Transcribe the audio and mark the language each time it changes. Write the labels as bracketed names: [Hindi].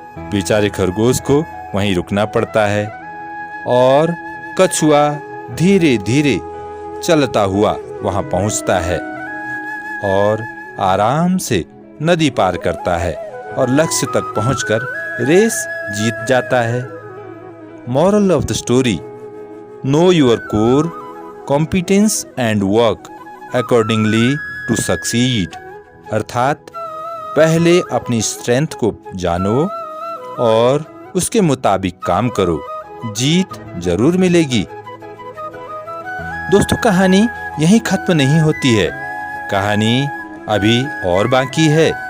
[Hindi] बेचारे खरगोश को वहीं रुकना पड़ता है और कछुआ धीरे धीरे चलता हुआ वहां पहुंचता है और आराम से नदी पार करता है और लक्ष्य तक पहुंचकर रेस जीत जाता है। [English] Moral of the story: Know your core competence and work accordingly to succeed। [Hindi] अर्थात पहले अपनी स्ट्रेंथ को जानो और उसके मुताबिक काम करो, जीत जरूर मिलेगी। दोस्तों, कहानी यहीं खत्म नहीं होती है। कहानी अभी और बाकी है।